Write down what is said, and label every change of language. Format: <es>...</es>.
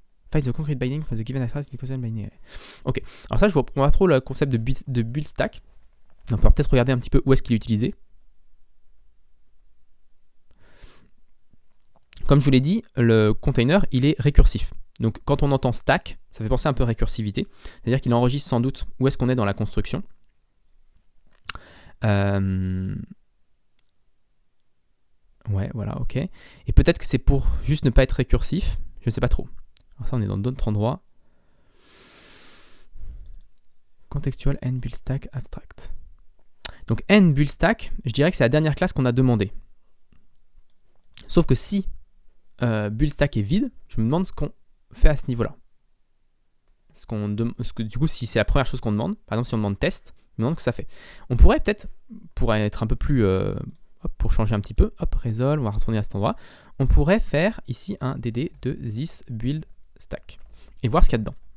<en>Find the concrete binding for the given abstract equation binding.</en> <fr>Ok, alors ça, je ne comprends pas trop le concept de build stack. On peut peut-être regarder un petit peu où est-ce qu'il est utilisé. Comme je vous l'ai dit, le container, il est récursif. Donc quand on entend stack, ça fait penser un peu à récursivité. C'est-à-dire qu'il enregistre sans doute où est-ce qu'on est dans la construction. Ouais, voilà, ok. Et peut-être que c'est pour juste ne pas être récursif. Je ne sais pas trop. Alors ça, on est dans d'autres endroits.</fr> <en>Contextual and build stack abstract.</en> <fr>Donc and build stack, je dirais que c'est la dernière classe qu'on a demandé. Sauf que si build stack est vide, je me demande ce qu'on fait à ce niveau-là. Du coup, si c'est la première chose qu'on demande, par exemple si on demande test, on demande ce que ça fait. On pourrait peut-être, pour être un peu plus, pour changer un petit peu, resolve, on va retourner à cet endroit, on pourrait faire ici un dd de this build stack et voir ce qu'il y a dedans.</fr>